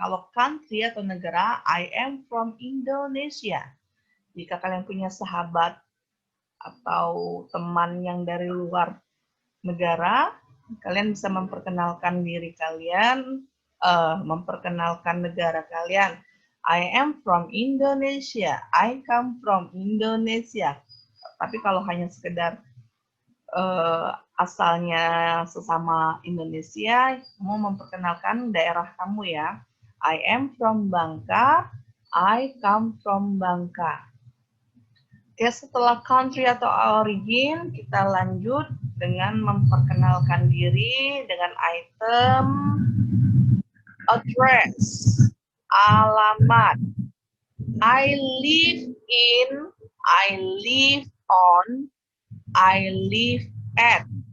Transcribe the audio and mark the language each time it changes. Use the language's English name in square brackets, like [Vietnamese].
[Indonesian] Kalau country atau negara, [English] I am from Indonesia. [Indonesian] Jika kalian punya sahabat atau teman yang dari luar negara, kalian bisa memperkenalkan diri kalian, memperkenalkan negara kalian. [English] I am from Indonesia, I come from Indonesia. [Indonesian] Tapi kalau hanya sekedar asalnya sesama Indonesia, kamu memperkenalkan daerah kamu ya. [English] I am from Bangka, I come from Bangka. [Indonesian] Oke, setelah country atau origin, kita lanjut dengan memperkenalkan diri dengan item address, alamat. [English] I live in, I live on, I live at.